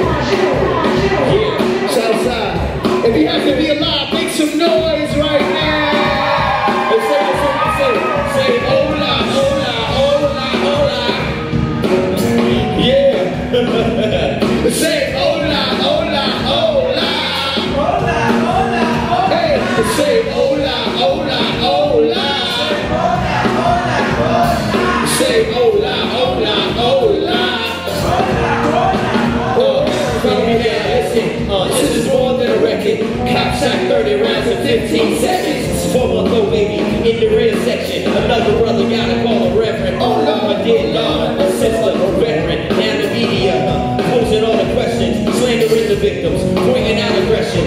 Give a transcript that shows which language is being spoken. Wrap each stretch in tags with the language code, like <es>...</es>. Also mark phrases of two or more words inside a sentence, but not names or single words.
<en>Yeah, Southside. If you have to be alive, make some noise right now. And say,</en> <es>hola, hola, hola, hola.</es> <en>Yeah. Say,</en> <es>hola, hola, hola. Hola, hola, hola.</es> <en>Hey, say,</en> <es>hola, hola, hola. Hola, hola, hola. Say, hola, hola, hola. Hola, hola, hola.</es> <en>Follow me now, listen. This is more than a record. Cop shot 30 rounds in 15 seconds. 4-month-old baby in the rear section. Another brother gotta call a reverend. Oh Lord, my dear Lord, a sister, a veteran. Now the media posing all the questions, slandering the victims, pointing out aggression.</en>